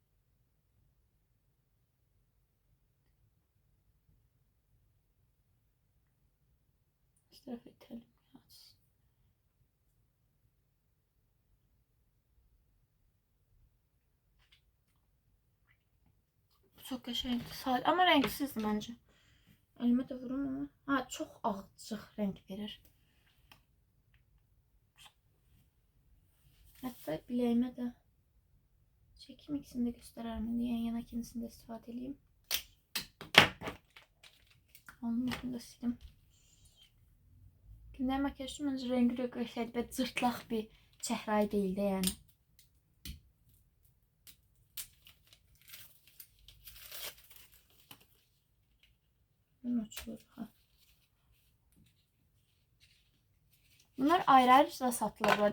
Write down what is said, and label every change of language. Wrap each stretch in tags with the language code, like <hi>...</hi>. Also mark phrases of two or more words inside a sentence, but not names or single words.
<tr>İstiraf edelim.</tr> <az>Bu çox qəşəngdir. Amma rəngsizdir məncə.</az> <tr>Elime de vurum ama. Çok açıq renk verir. Hatta bileğime de çekim, ikisini de gösterərim. Yan yana ikincisini de istifadə edeyim. Onu da silim.</tr> <az>Gündəlik makyaj üçün məncə rengi də qəşəng və cırtlaq bir çəhrayı deyil də yəni. Bunlar ayrı-ayrı da satılır.</az>